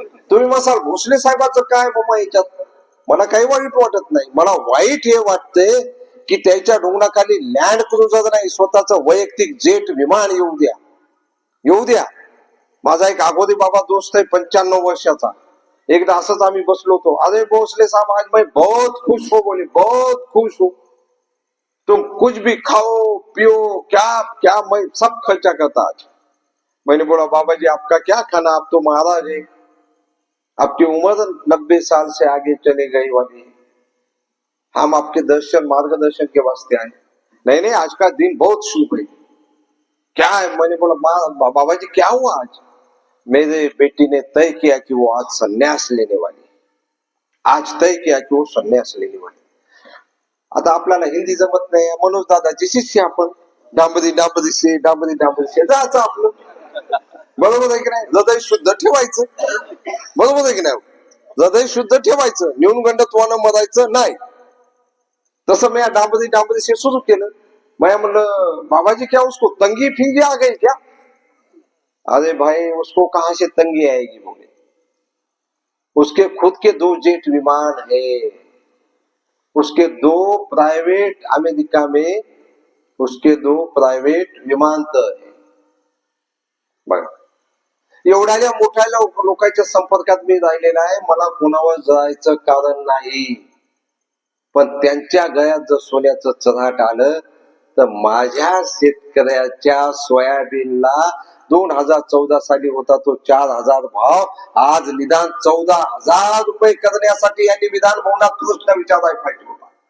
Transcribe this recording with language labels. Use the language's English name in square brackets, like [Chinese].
[Marathi] तुम्ही मसाल भोसले साहेबाचं काय बाबा याच्यात? मला काही वाईट वाटत नाही, मला वाईट हे वाटतंय की त्याच्या ढोंगणाखाली लँड क्रुझर नाही, स्वतःच वैयक्तिक जेट विमान येऊ द्या, येऊ द्या. माझा एक आगोदी बाबा दोस्त आहे 95 वर्षाचा, एकदा असंच आम्ही बसलो होतो. [Hindi] अरे भोसले साहब आज मैं बहुत खुश हो, बोले बहुत खुश हो, तुम कुछ भी खाओ पियो, क्या क्या मैं सब खर्चा करता आज. मैंने बोला बाबा जी आपका क्या खाना, आप तो महाराज है, आपकी उम्र 90 साल से आगे चले गई वाली, हम आपके दर्शन मार्गदर्शन के वास्ते आए. नहीं नहीं आज का दिन बहुत शुभ है. क्या है? मैंने बोला बाबा जी क्या हुआ आज? मेरे बेटी ने तय किया कि वो आज संन्यास लेने वाली, आज तय किया कि वो संन्यास लेने वाली. [Marathi] आता आपल्याला हिंदी जमत नाही, मनोज दादाची शिष्य आपण, डांबरी डांबरी शे डांबरी डांबरी शे जायचं आपलं. बरोबर आहे की नाही? हृदय शुद्ध ठेवायचं, बरोबर आहे की नाही? हृदय शुद्ध ठेवायचं, न्यूनगंडत्वानं मरायचं नाही. तसं मी डांबरी डांबरी शे सुरू केलं. [Hindi] मैं [Marathi] म्हणलं [Hindi] बाबाजी क्या उसको तंगी फिंगी आ गई क्या? अरे भाई उसको कहां से तंगी आएगी बोले, उसके खुद के 2 जेट विमान है, उसके 2 प्राइवेट, अमेरिका में उसके 2 प्राइवेट विमानतळ है. [Marathi] बघा एवढ्या मोठ्या लोकांच्या संपर्कात मी राहिलेला आहे, मला कोणावर जायचं कारण नाही. पण त्यांच्या गळ्यात जर सोन्याचं चराट आलं तर माझ्या शेतकऱ्याच्या सोयाबीनला 2014 साली होता तो 4,000 भाव, आज निदान 14,000 रुपये करण्यासाठी यांनी विधान भवनात प्रश्न विचारायला पाहिजे होता.